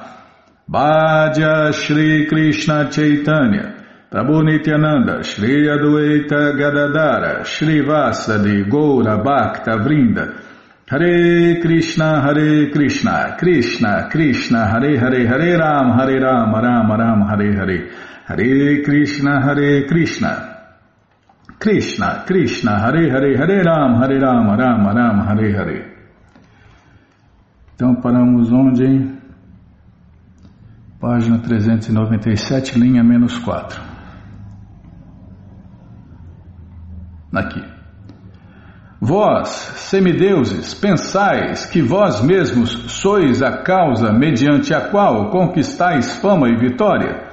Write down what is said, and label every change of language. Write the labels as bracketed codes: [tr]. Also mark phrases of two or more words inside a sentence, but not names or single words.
[sa] भज श्री कृष्ण चैतन्य प्रभु नित्यानन्द श्री अद्वैत गदाधर श्री वासादि गौर भक्त वृन्द हरे कृष्ण कृष्ण कृष्ण हरे हरे हरे राम राम राम हरे हरे हरे कृष्ण कृष्ण कृष्ण हरे हरे हरे राम राम हरे हरे. [pt] Então paramos onde, hein? Página 397, linha -4. Aqui. Vós, semideuses, pensais que vós mesmos sois a causa mediante a qual conquistais fama e vitória.